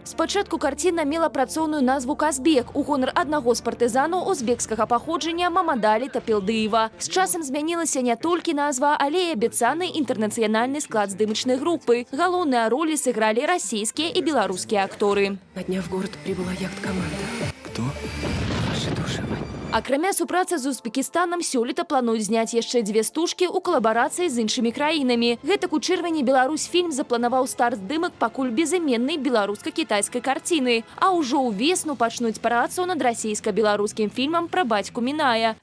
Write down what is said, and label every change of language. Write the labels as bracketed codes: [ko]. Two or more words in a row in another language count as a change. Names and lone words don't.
[be] Спачатку карціна мела працоўную назву «Казбек» у гонар аднаго з партызанаў узбекскага паходжання Мамадалі Тапелдыева. З часам змянілася не толькі назва, але і абяцаны інтэрнацыянальны склад здымачнай групы. Галоўныя ролі сыгралі расійскія і беларускія акторы. [ru] На дня в город прибыла яхт-команда. Кто? Ваши души. [be] Акрамя супрацы з Узбекістанам, сёлета плануюць зняць яшчэ 2 стужкі ў калабарацыі з іншымі краінамі. Гэтак у чэрвені Беларусьфільм запланаваў старт здымак пакуль безыменнай беларуска-кітайскай карціны. А ўжо ўвесну пачнуць працу над расійска-беларускім фільмам пра бацьку Міная.